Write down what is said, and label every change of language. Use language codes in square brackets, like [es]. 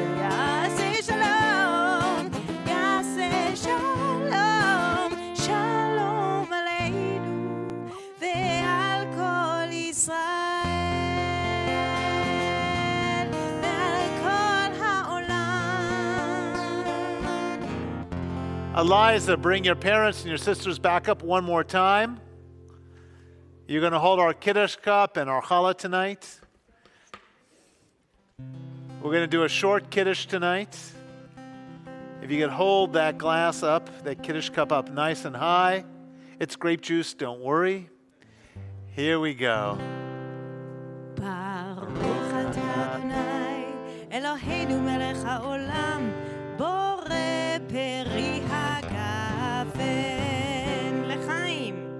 [he] יעשה שלום, יעשה שלום, שלום עלינו ועל כל ישראל ועל כל העולם. [en] Eliza, bring your parents and your sisters back up one more time. You're going to hold our Kiddush cup and our challah tonight. We're going to do a short Kiddush tonight. If you could hold that glass up, that Kiddush cup up nice and high. It's grape juice, don't worry. Here we go. [he] ברוך אתה אדוני אלוהינו מלך העולם בורא פרי הגפן לחיים.